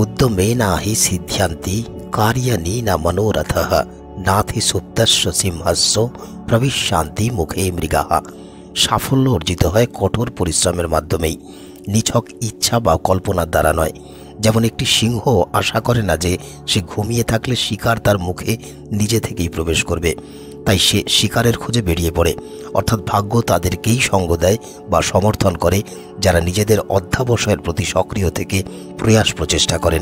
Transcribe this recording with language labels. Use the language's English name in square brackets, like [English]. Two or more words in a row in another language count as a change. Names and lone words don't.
[Sanskrit] मे नाहि सिद्ध्यन्ति कार्याणि न मनोरथः नाथि सुप्तस्य सिंहस्य प्रविशान्ति मुखे मृगाः। [Bangla] সাফল্য অর্জিত হয় কঠোর পরিশ্রমের মাধ্যমেই, নিছক ইচ্ছা বা কল্পনার দ্বারা নয়। যেমন একটি সিংহ আশা করে না যে সে ঘুমিয়ে থাকলে শিকার তার মুখে নিজে থেকেই প্রবেশ করবে, তাই সে শিকারের খোঁজে বেরিয়ে পড়ে। অর্থাৎ ভাগ্য তাদেরকেই সঙ্গ দেয় বা সমর্থন করে যারা নিজেদের অধ্যাবসায়ের প্রতি সক্রিয় থেকে প্রয়াস প্রচেষ্টা করেন।